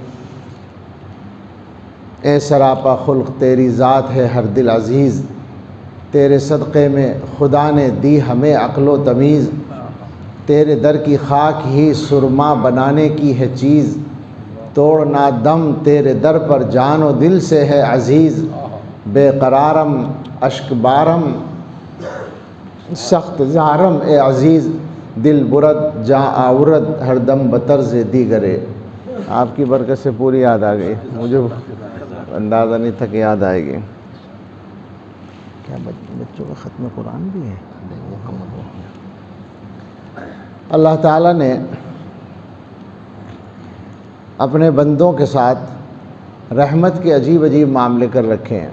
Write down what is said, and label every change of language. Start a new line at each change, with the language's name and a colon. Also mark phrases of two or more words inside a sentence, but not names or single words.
Urdu: اے سراپا خلق تیری ذات ہے ہر دل عزیز، تیرے صدقے میں خدا نے دی ہمیں عقل و تمیز، تیرے در کی خاک ہی سرما بنانے کی ہے چیز، توڑنا دم تیرے در پر جان و دل سے ہے عزیز،
Persian: بے قرارم اشک بارم سخت زارم
Urdu: اے عزیز،
Persian: دل برد جاں آورد ہر دم بطرز دیگرے۔
Urdu: آپ کی برکت سے پوری یاد آ گئی، مجھے اندازہ نہیں تھا کہ یاد آئے گی۔ کیا بچوں کا ختم قرآن بھی ہے؟ اللہ تعالیٰ نے اپنے بندوں کے ساتھ رحمت کے عجیب عجیب معاملے کر رکھے ہیں۔